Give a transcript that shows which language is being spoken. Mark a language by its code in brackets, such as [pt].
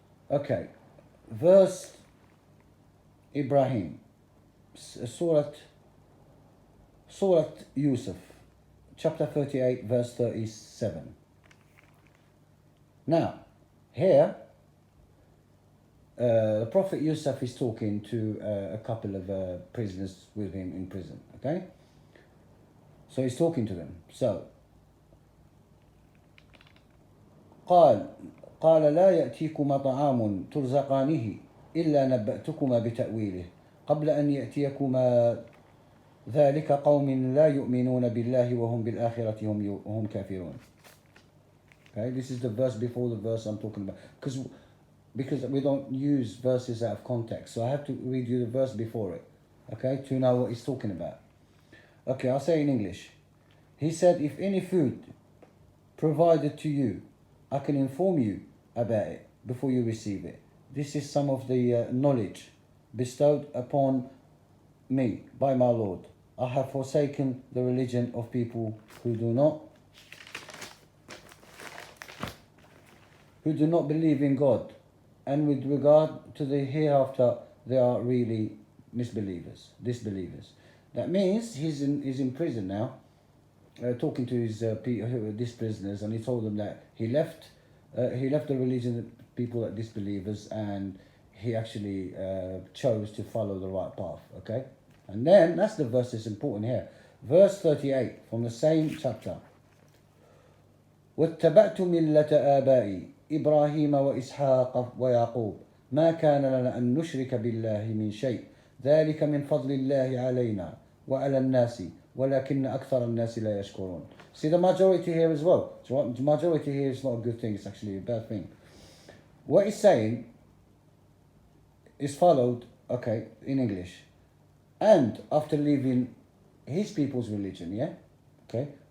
[en] Okay, verse Ibrahim, Surah Yusuf, chapter 38, verse 37. Now, here, the Prophet Yusuf is talking to a couple of prisoners with him in prison, okay? So he's talking to them. [ar] So, قال لا يأتيكما طعام ترزقانه إلا نبأتكما بتأويله قبل أن يأتيكما ذلك قوم لا يؤمنون بالله وهم بالآخرة هم كافرون. [en] Okay, this is the verse before the verse I'm talking about. Because we don't use verses out of context. So I have to read you the verse before it. Okay, to know what he's talking about. Okay, I'll say in English. He said, if any food provided to you, I can inform you about it before you receive it. This is some of the knowledge bestowed upon me by my Lord. I have forsaken the religion of people who do not believe in God, and with regard to the hereafter, they are really disbelievers. That means he's in prison now, talking to his prisoners, and he told them that he left the religion of people that disbelievers, and he actually chose to follow the right path. Okay, and then that's the verse that's important here. Verse 38 from the same chapter. [ar] واتبعت ملة آبائي إبراهيم وإسحاق ويعقوب ما كان لنا أن نشرك بالله من شيء ذلك من فضل الله علينا وعلى الناس ولكن أكثر الناس لا يشكرون. [en] See the majority here as well. The majority here is not a good thing, it's actually a bad thing. What he's saying is followed, okay, in English. And after leaving his people's religion, yeah? Okay?